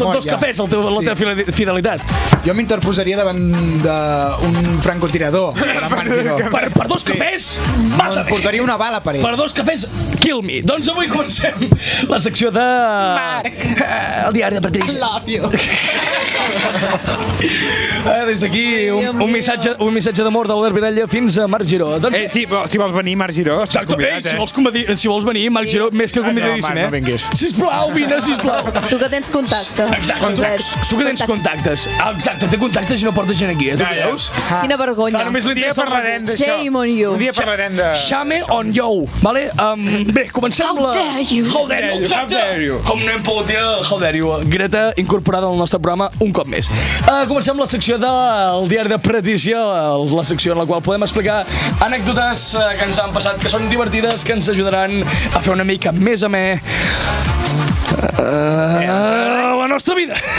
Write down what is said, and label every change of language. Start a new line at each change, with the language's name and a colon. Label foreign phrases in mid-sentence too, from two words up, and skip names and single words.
Catalan: Són mort, 2 cafès, la teva fidelitat. Jo m'interposaria davant d'un francotirador per en Marc Giró. Per 2 cafès? Em portaria una bala per ell. Per 2 cafès,
English: kill me.
Catalan: Doncs avui comencem la secció de... Marc. El diari de Patrícia.
English: Love you.
Catalan: Des d'aquí, un missatge d'amor de l'Albert Vidalla fins a Marc Giró. Sí, però si vols venir, Marc Giró, estàs convidat, si vols venir, Marc Giró, més que convidadíssim, no vinguis. Sisplau, vine, sisplau. Tu que tens contacte. Exacte, tu que tens contactes. Exacte, té contactes i no porta gent aquí, tu què veus? Quina vergonya. Un dia parlarem d'això.
English: Shame on you.
Catalan: Un dia parlarem de...
English: Shame on you,
Catalan: vale? Bé, comencem la...
English: How dare you. How dare you.
Catalan: Com no hem pogut dir
English: How dare you.
Catalan: Greta incorporada al nostre programa un cop més. Comencem la secció del diari de Patrícia, la secció en la qual podem explicar anècdotes que ens han passat, que són divertides, que ens ajudaran a fer una mica més amè la nostra vida.